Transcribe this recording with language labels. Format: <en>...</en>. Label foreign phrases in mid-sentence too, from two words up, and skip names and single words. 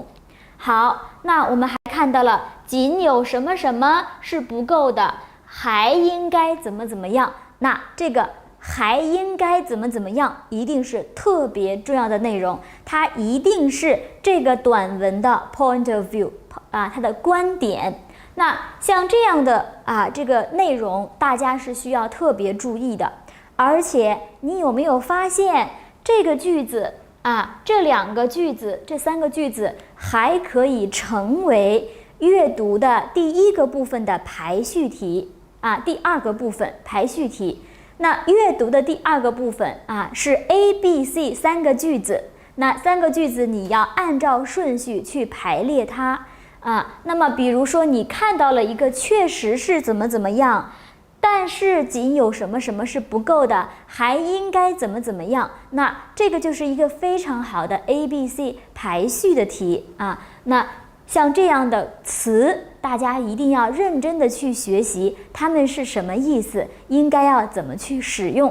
<zh>好，那我們還看到了僅有什麼什麼是不夠的，還應該怎麼怎麼樣。那這個還應該怎麼怎麼樣一定是特別重要的內容，它一定是這個短文的</zh> <en>point of view</en> <zh>它的觀點。那像這樣的這個內容大家是需要特別注意的。而且你有沒有發現這個句子這2個句子，這3個句子還可以成為閱读的第1個部分的排序題第2個部分排序題。那閱讀的第2個部分是 A、B、C 3個句子，那3個句子你要按照順序去排列它那麼比如說你看到了一個確實是怎麼樣，但是僅有什麼什麼是不夠的，還應該怎麼樣，那這個就是一個非常好的 A、B、C 排序的題那像這樣的詞，大家一定要認真的去學習，它們是什麼意思，應該要怎麼去使用。</zh>